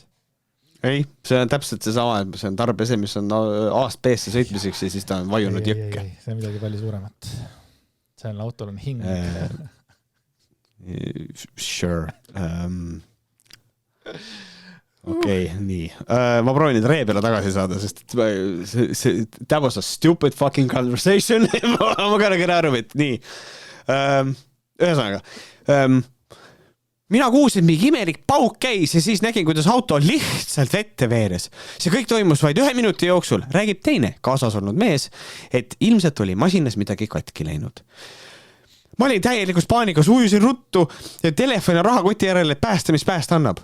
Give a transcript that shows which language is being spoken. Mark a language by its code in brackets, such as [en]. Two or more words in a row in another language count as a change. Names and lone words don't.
[et] Ei, see on täpselt see sama, see on tarbese, mis on A-st B-sse sõitmiseks ja siis ta on vajunud jõkke. Ei, see on midagi palju suuremat. Sellel autol on hing. Sure. Okei, nii. Ma proovin nüüd ree peale tagasi saada, sest [en] that was a stupid fucking conversation. Ma gonna get out of it. [et] Nii. Ühesõnaga. Mina kuulsin, mingi imelik pauk käis ja siis nägin, kuidas auto lihtsalt vette veeres. See kõik toimus vaid 1 minuti jooksul. Räägib teine kaasas olnud mees, et ilmselt oli masinas midagi katki läinud. Ma olin täielikus paanikas, ujusin ruttu ja telefoni rahakoti järele, et päästa, mis päästa annab.